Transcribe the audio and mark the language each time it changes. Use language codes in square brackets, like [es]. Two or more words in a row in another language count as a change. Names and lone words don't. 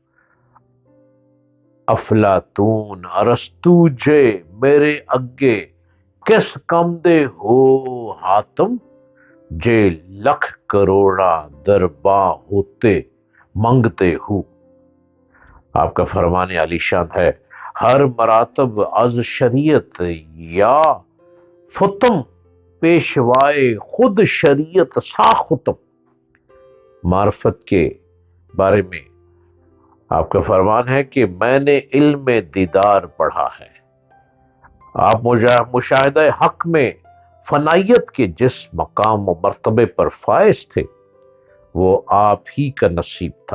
[pa] افلاطون ارسطو جے میرے اگے کس کم دے ہو، حاتم جے لکھ کروڑا درباں ہوتے منگتے ہو۔ [ur] آپ کا فرمان علی شان ہے، [fa] ہر مراتب از شریعت یا فتم، پیشوائے خود شریعت ساختم۔ [ur] معرفت کے بارے میں آپ کا فرمان ہے کہ میں نے علم دیدار پڑھا ہے۔ آپ مشاہدہ حق میں فنائیت کے جس مقام و مرتبے پر فائز تھے وہ آپ ہی کا نصیب تھا۔